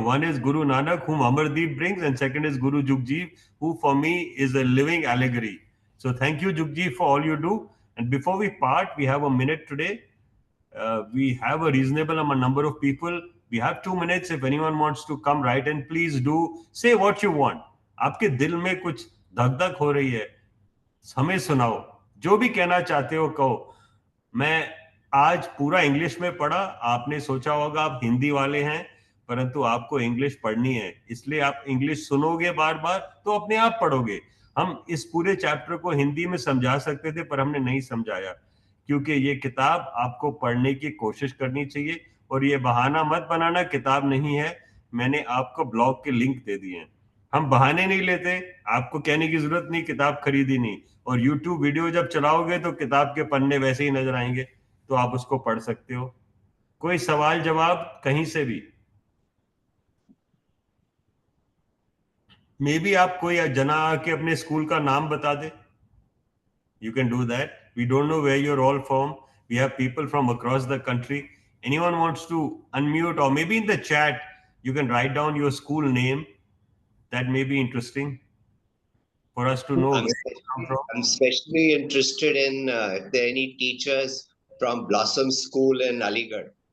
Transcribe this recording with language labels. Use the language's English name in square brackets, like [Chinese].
[English] One is Guru Nanak, whom Amardeep brings, and second is Guru Jugjeev, who for me is a living allegory. So thank you, Jugjeev, for all you do. And before we part, we have a minute today. We have a reasonable number of people. We have 2 minutes. If anyone wants to come right in, please do say what you want. [Hindi] आपके दिल में कुछ धक धक हो रही है, हमें सुनाओ. जो भी कहना चाहते हो कहो. मैं आज पूरा इंग्लिश में पढ़ा. आपने सोचा होगा आप हिंदी वाले हैं, परंतु आपको इंग्लिश पढ़नी है, इसलिए आप इंग्लिश सुनोगे बार बार तो अपने आप पढ़ोगे. हम इस पूरे चैप्टर को हिंदी में समझा सकते थे, पर हमने नहीं समझाया, क्योंकि ये किताब आपको पढ़ने की कोशिश करनी चाहिए. और ये बहाना मत बनाना किताब नहीं है. मैंने आपको ब्लॉग के लिंक दे दिए हैं. हम बहाने नहीं लेते. आपको कहने की जरूरत नहीं किताब खरीदी नहीं. और YouTube वीडियो जब चलाओगे तो किताब के पन्ने वैसे ही नजर आएंगे, तो आप उसको पढ़ सकते हो. कोई सवाल जवाब कहीं से भी. [English] maybe [Hindi] आप कोई जना आके अपने स्कूल का नाम बता दे. [English] You can do that. We don't know where you're all from. We have people from across the country. Anyone wants to unmute, or maybe in the chat you can write down your school name. That may be interesting for us to know where you come from. I'm especially interested in if there are any teachers from Blossom School in Aligarh.